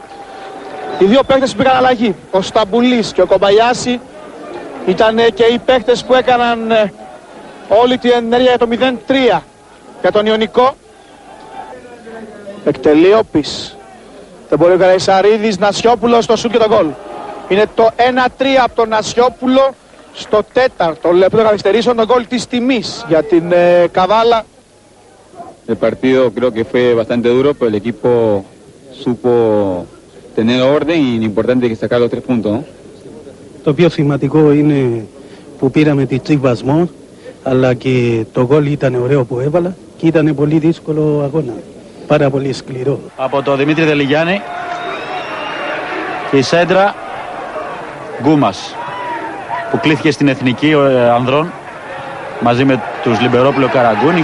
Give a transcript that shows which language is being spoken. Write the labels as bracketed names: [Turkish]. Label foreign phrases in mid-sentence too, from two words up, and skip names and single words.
[Greek] Οι 2 παίκτες που πήγαν αλλαγή, ο Σταμπουλής και ο Κομπαγιάση, ήταν και οι παίκτες που έκαναν όλη την ενέργεια για το 0-3 για τον Ιωνικό. Εκτελεί ο Πις. Δεν μπορεί ο Καραϊσαρίδης, Νασιόπουλος στο σουτ και το γκολ. Είναι το 1-3 από τον Νασιόπουλο στο 4ο λεπτό των καθυστερήσεων, το γκολ της τιμής για την Καβάλα. [Spanish] El partido creo que fue bastante duro, pero el equipo supo tener orden y lo importante es sacar los 3 puntos, ¿no? [Greek] Το πιο σημαντικό είναι που πήραμε τις 3 βαθμούς, αλλά και το γκολ ήταν ωραίο που έβαλα και ήταν πολύ δύσκολο αγώνα. Πάρα πολύ σκληρό. Από το Δημήτρη Δελιγιάννη η σέντρα Γκούμας που κλήθηκε στην Εθνική Ανδρών μαζί με τους Λιμπερόπουλο Καραγκούνη.